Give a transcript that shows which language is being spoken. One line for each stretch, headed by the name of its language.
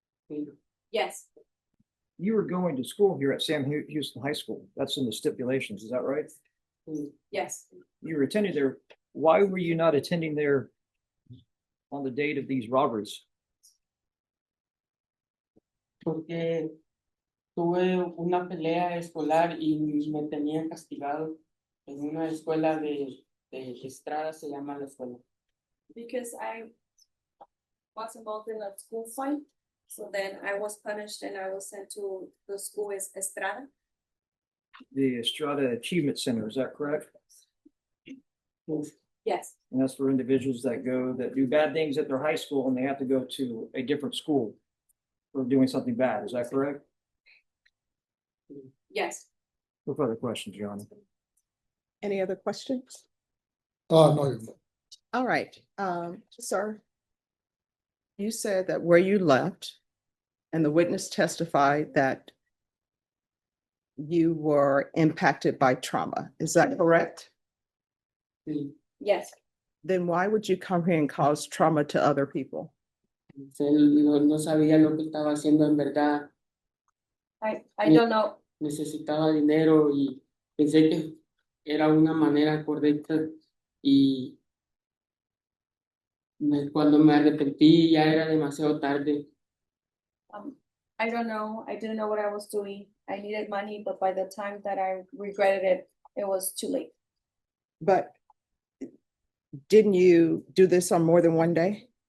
Spanish: Sí,
English: Yes, You were going to school here at Sam Houston High School. That's in the stipulations, is that right?
Spanish: sí.
English: yes. You were attending there. Why were you not attending there on the date of these robberies?
Spanish: Porque tuve una pelea escolar y me tenían castigado en una escuela de Estrada, se llama la escuela.
English: Because I was involved in a school fight. So then I was punished and I was sent to the school as Estrada. The Estrada Achievement Center, is that correct? Yes, And that's for individuals that do bad things at their high school and they have to go to a different school for doing something bad. Is that correct? yes. No further questions, Your Honor. Any other questions? No, Your Honor. All right, sir. You said that where you left and the witness testified that you were impacted by trauma. Is that correct?
Spanish: Sí.
English: Yes, Then why would you come here and cause trauma to other people?
Spanish: No sabía lo que estaba haciendo en verdad.
English: I don't know.
Spanish: Necesitaba dinero y pensé que era una manera correcta y cuando me arrepentí ya era demasiado tarde.
English: I don't know. I didn't know what I was doing. I needed money, but by the time that I regretted it, it was too late. But didn't you do this on more than one day?